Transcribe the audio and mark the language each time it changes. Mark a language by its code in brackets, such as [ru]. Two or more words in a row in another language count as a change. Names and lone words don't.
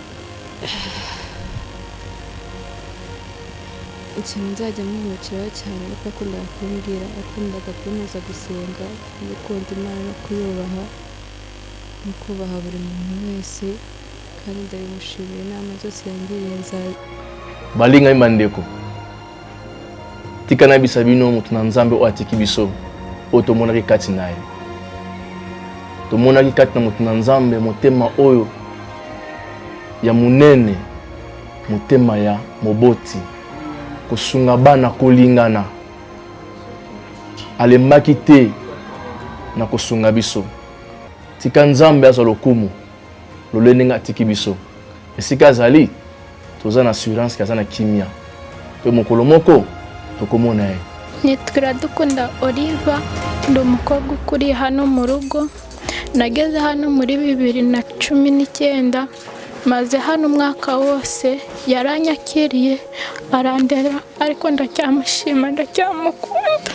[rw] Ikintu nzajya mwibukiraho cyane nuko akundaga kumbwira, akundaga kuntoza gusenga, gukunda Imana no kuyubaha no kubaha buri muntu wese, kandi ndabimushimira inama zose yangiriye nzaza. [ln] Balinga imandeko tikana bisa bino mutu na Nzambe o atiki biso o tomonaki kati na ye, tomonaki kati na mutu na Nzambe motema oyo ya munene, motema ya moboti, kosunga bana kolingana, alembaki te na kosunga biso. Tika Nzambe aza lokumu lolenga atiki biso, esika azali toza na assurance kaza na kimia pe mokolo moko tokomona ye. [rw] Nitwa Dukunda Oliva, ndi umukobwa ukuri hano mu rugo. Nageze hano muri 2019, maze hano umwaka wose. Yaranyakiriye, arandera, ariko ndacyamushima, ndacyamukunda.